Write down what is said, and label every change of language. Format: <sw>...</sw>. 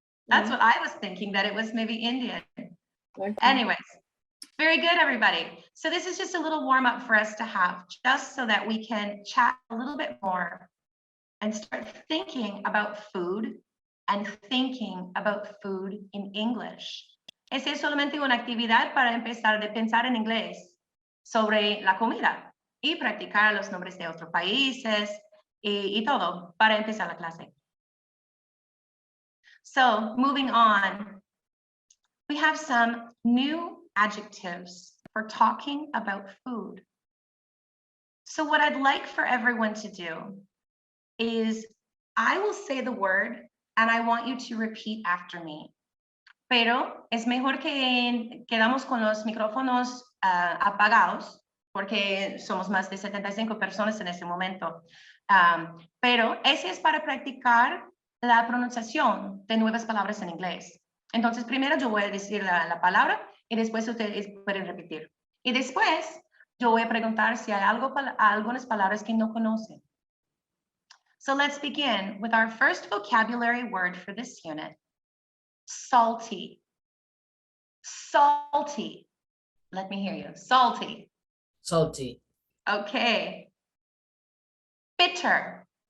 <en>That's what I was thinking, that it was maybe Indian. Okay. Anyways, very good, everybody. So this is just a little warm up for us to have, just so that we can chat a little bit more and start thinking about food and thinking about food in English.</en> <es>Esa es solamente una actividad para empezar de pensar en inglés sobre la comida y practicar los nombres de otros países y todo para empezar la clase.</es> <en>So moving on, we have some new adjectives for talking about food. So what I'd like for everyone to do is I will say the word and I want you to repeat after me.</en> <es>Pero es mejor que quedamos con los micrófonos apagados porque somos más de 75 personas en este momento. Pero ese es para practicar la pronunciación de nuevas palabras en inglés. Entonces, primero yo voy a decir la palabra y después ustedes pueden repetir. Y después yo voy a preguntar si hay algunas palabras que no conocen.</es> <en>So let's begin with our first vocabulary word for this unit. Salty. Salty. Let me hear you. Salty. Salty. Okay. Bitter.</en>